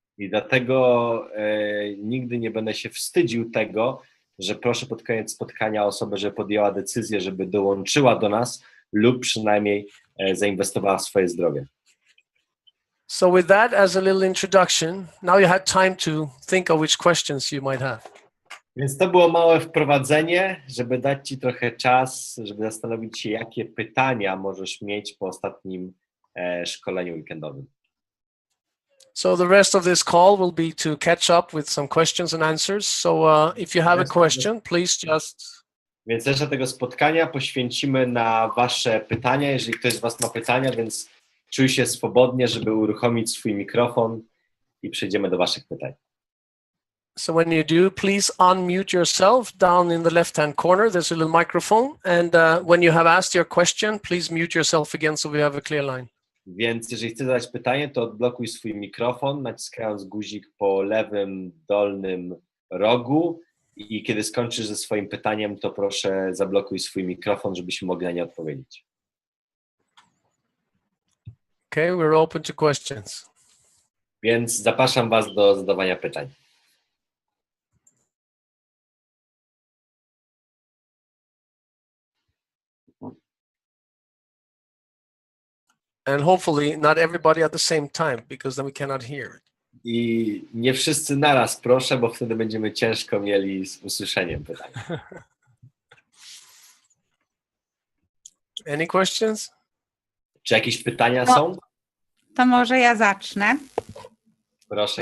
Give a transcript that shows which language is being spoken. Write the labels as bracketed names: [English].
[Polish] I dlatego nigdy nie będę się wstydził tego, że proszę pod koniec spotkania osobę, żeby podjęła decyzję, żeby dołączyła do nas lub przynajmniej zainwestowała w swoje zdrowie. [English] So with that as a little introduction, now you had time to think of which questions you might have. [Polish] Więc to było małe wprowadzenie, żeby dać ci trochę czas, żeby zastanowić się, jakie pytania możesz mieć po ostatnim szkoleniu weekendowym. [English] So the rest of this call will be to catch up with some questions and answers. So if you have a question, please just... [Polish] Więc resztę tego spotkania poświęcimy na wasze pytania, jeżeli ktoś z was ma pytania, więc czuj się swobodnie, żeby uruchomić swój mikrofon i przejdziemy do waszych pytań. [English] So when you do, please unmute yourself down in the left-hand corner. There's a little microphone. And when you have asked your question, please mute yourself again so we have a clear line. [Polish] Więc jeżeli chcesz zadać pytanie, to odblokuj swój mikrofon, naciskając guzik po lewym dolnym rogu i kiedy skończysz ze swoim pytaniem, to proszę zablokuj swój mikrofon, żebyśmy mogli na nie odpowiedzieć. [English] Okay, we're open to questions. [Polish] Więc zapraszam was do zadawania pytań. [English] And hopefully not everybody at the same time, because then we cannot hear it. [Polish] I nie wszyscy naraz, proszę, bo wtedy będziemy ciężko mieli z usłyszeniem pytań. [English] Any questions? [Polish] Czy jakieś pytania są? To może ja zacznę. Proszę